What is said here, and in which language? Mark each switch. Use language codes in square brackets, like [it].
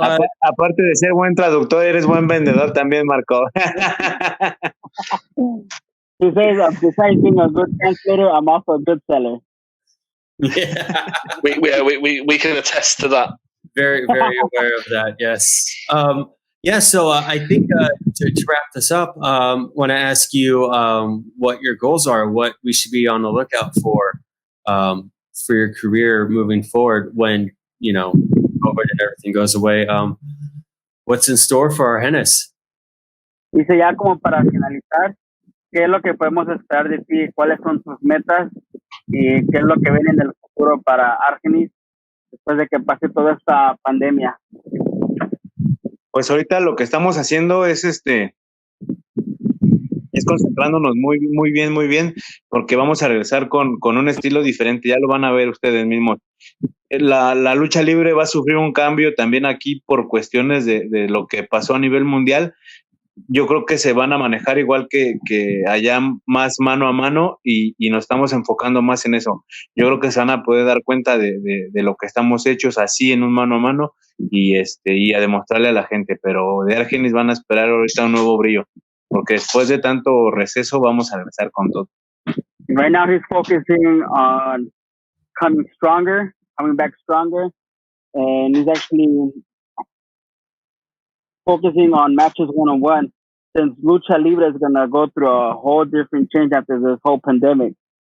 [es] aparte de ser buen traductor, eres buen vendedor también, Marco. [en] He says, besides being a good translator, I'm also a good seller. Yeah, we can attest to that. Very, very aware of that. Yes. So I think to wrap this up, want to ask you what your goals are, what we should be on the lookout for your career moving forward when COVID and everything goes away. What's in store for Argenis? [es] Dice ya como para finalizar, ¿qué es lo que podemos esperar de ti? ¿Cuáles son tus metas? ¿Y qué es lo que viene en el futuro para Argenis después de que pase toda esta pandemia? Pues ahorita lo que estamos haciendo es concentrándonos muy bien, porque vamos a regresar con un estilo diferente. Ya lo van a ver ustedes mismos. La lucha libre va a sufrir un cambio también aquí por cuestiones de lo que pasó a nivel mundial. Yo creo que se van a manejar igual que allá, más mano a mano, y nos estamos enfocando más en eso. Yo creo que se van a poder dar cuenta de lo que estamos hechos así en un mano a mano y a demostrarle a la gente. Pero de Argenis van a esperar ahorita un nuevo brillo, porque después de tanto receso vamos a regresar con todo. [en] Right now he's focusing on coming back stronger, and he's actually focusing on matches one-on-one, since Lucha Libre is going to go through a whole different change after this whole pandemic.